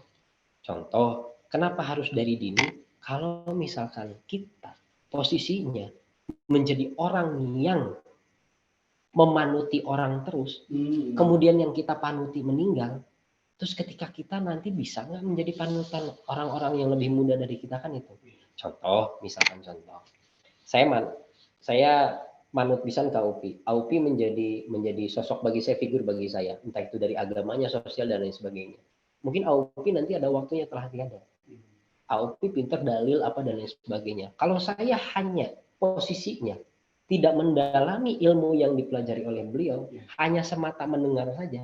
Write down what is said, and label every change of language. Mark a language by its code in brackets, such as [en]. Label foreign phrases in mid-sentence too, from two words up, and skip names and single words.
[id] Contoh, kenapa harus dari dini? Kalau misalkan kita posisinya menjadi orang yang memanuti orang terus, kemudian yang kita panuti meninggal, terus ketika kita nanti bisa nggak menjadi panutan orang-orang yang lebih muda dari kita kan itu. Contoh, misalkan contoh, saya manut pisan ke Aupi. Aupi menjadi sosok bagi saya, figur bagi saya, entah itu dari agamanya, sosial dan lain sebagainya. Mungkin Aupi nanti ada waktunya telah tiada. Aupi pintar dalil apa dan lain sebagainya. Kalau saya hanya posisinya tidak mendalami ilmu yang dipelajari oleh beliau, hanya semata mendengar saja.